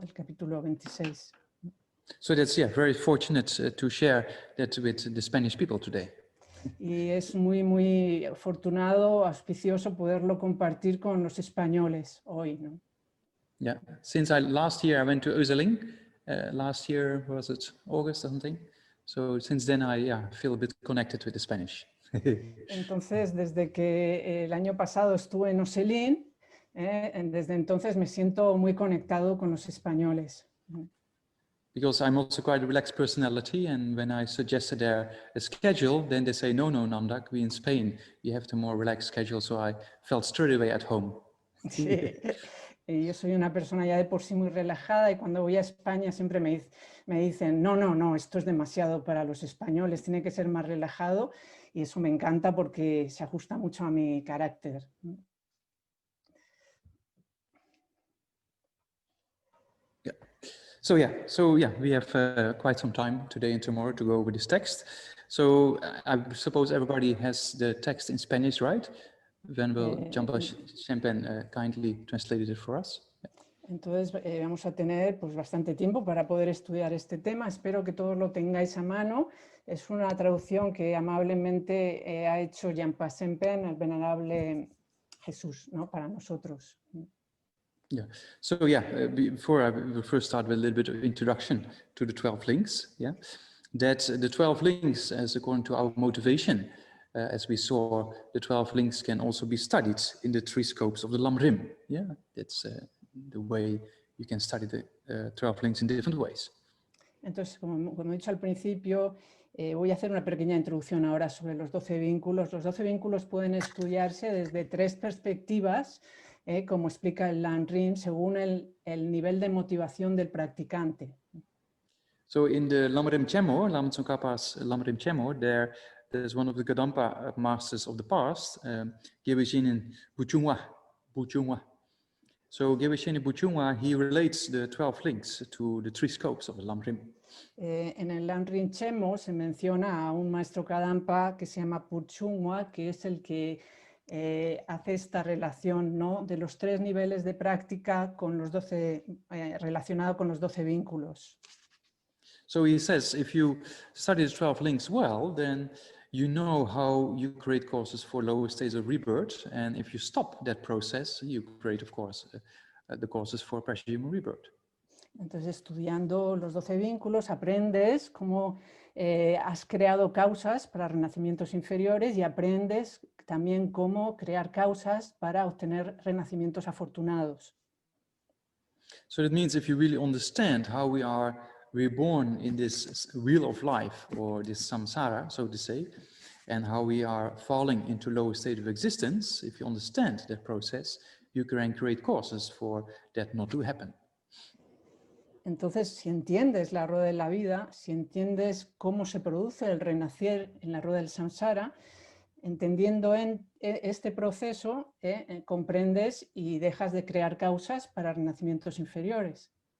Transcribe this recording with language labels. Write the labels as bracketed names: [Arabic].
[Spanish] El capítulo 26. [English] So that's, yeah, very fortunate to share that with the Spanish people today. [Spanish] Y es muy, muy afortunado, auspicioso poderlo compartir con los españoles hoy, ¿no? [English] Yeah, since last year I went to Özeling, last year, was it August or something? So since then I feel a bit connected with the Spanish. [Spanish] Entonces, desde que el año pasado estuve en Oselín, desde entonces me siento muy conectado con los españoles. [English] Because I'm also quite a relaxed personality, and when I suggested a schedule, then they say, no, Namdak, we in Spain, you have the more relaxed schedule, so I felt straight away at home. [Spanish] Sí. yo soy una persona ya de por sí muy relajada y cuando voy a España siempre me dicen, no, esto es demasiado para los españoles, tiene que ser más relajado y eso me encanta porque se ajusta mucho a mi carácter. [English] So we have quite some time today and tomorrow to go over this text. So I suppose everybody has the text in Spanish, right? Venerable Jampa Shempen kindly translated it for us. [Spanish] Entonces vamos a tener pues, bastante tiempo para poder estudiar este tema. Espero que todos lo tengáis a mano. Es una traducción que amablemente ha hecho Jampa Shempen, el venerable Jesús, ¿no? Para nosotros. [English] Yeah. So yeah, before I will first start with a little bit of introduction to the 12 links. Yeah, that the 12 links, as according to our motivation, as we saw, the 12 links can also be studied in the 3 scopes of the Lamrim. Yeah, that's the way you can study the 12 links in different ways. [Spanish] Entonces, como he dicho al principio, voy a hacer una pequeña introducción ahora sobre los 12 vínculos. Los 12 vínculos pueden estudiarse desde 3 perspectivas, como explica el Lamrim, según el nivel de motivación del practicante. [English] So in the Lamrim Chemo, Lama Tsongkhapa's Lamrim Chemo, there's one of the Gadampa masters of the past, Gebeshinen Buchungwa. So Gebeshinen Buchungwa, he relates the 12 links to the 3 scopes of the Lamrim. [Spanish] En el Lamrim Chemo se menciona a un maestro Kadampa que se llama Puchungwa, que es el que hace esta relación, ¿no? De los 3 niveles de práctica con los 12, relacionado con los 12 vínculos. [English] So he says, if you study the 12 links well, then you know how you create courses for lower stages of rebirth. And if you stop that process, you create, of course, the courses for precious human rebirth. [Spanish] Entonces, estudiando los 12 vínculos, aprendes cómo has creado causas para renacimientos inferiores y aprendes también cómo crear causas para obtener renacimientos afortunados. [English] So that means if you really understand how we are reborn in this wheel of life, or this samsara, so to say, and how we are falling into lower state of existence, if you understand that process, you can create causes for that not to happen. [Spanish] Entonces, si entiendes la rueda de la vida, si entiendes cómo se produce el renacer en la rueda del samsara, entendiendo este proceso, comprendes y dejas de crear causas para renacimientos inferiores.